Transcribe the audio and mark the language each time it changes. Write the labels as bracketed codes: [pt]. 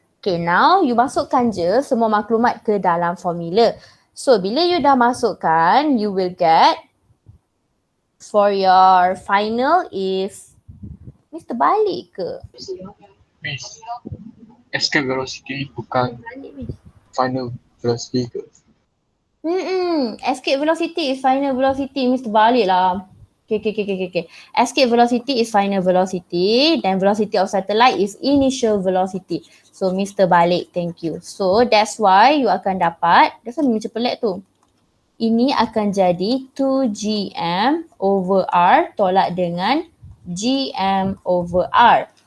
[ms] Okay, now you masukkan je semua maklumat ke dalam formula. [en] So, [ms] bila you dah masukkan, [en] you will get for your final is Mr. [ms] Balik ke? Miss, escape velocity bukan final velocity ke? [en] Escape velocity is final velocity. Mr. Balik lah. Okay. Escape velocity is final velocity. Then velocity of satellite is initial velocity. So, Mr. Balik, thank you. So, that's why [ms] you akan dapat, that's why macam pelik tu. Ini akan jadi 2gm over r tolak dengan gm over r.